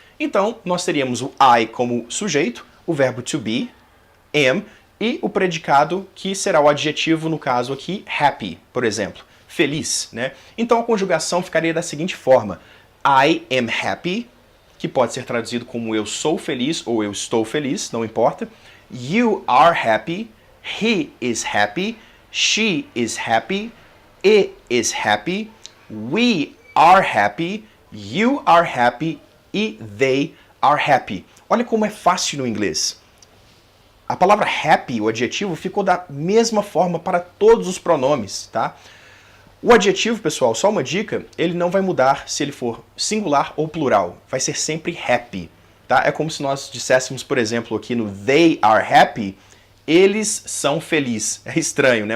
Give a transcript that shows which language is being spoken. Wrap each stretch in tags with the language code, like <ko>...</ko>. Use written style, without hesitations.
<pt>Então, nós teríamos o I como sujeito, o verbo to be, am, e o predicado que será o adjetivo, no caso aqui, happy, por exemplo, feliz, né? Então a conjugação ficaria da seguinte forma:</pt> <en>I am happy,</en> <pt>que pode ser traduzido como eu sou feliz ou eu estou feliz, não importa.</pt> <en>You are happy, he is happy, she is happy, it is happy, we are happy, you are happy</en> <pt>e</pt> <en>they are happy.</en> <pt>Olha como é fácil no inglês. A palavra happy, o adjetivo, ficou da mesma forma para todos os pronomes, tá? O adjetivo, pessoal, só uma dica, ele não vai mudar se ele for singular ou plural. Vai ser sempre happy, tá? É como se nós disséssemos, por exemplo, aqui no</pt> <en>they are happy,</en> <pt>eles são felizes. É estranho, né?</pt>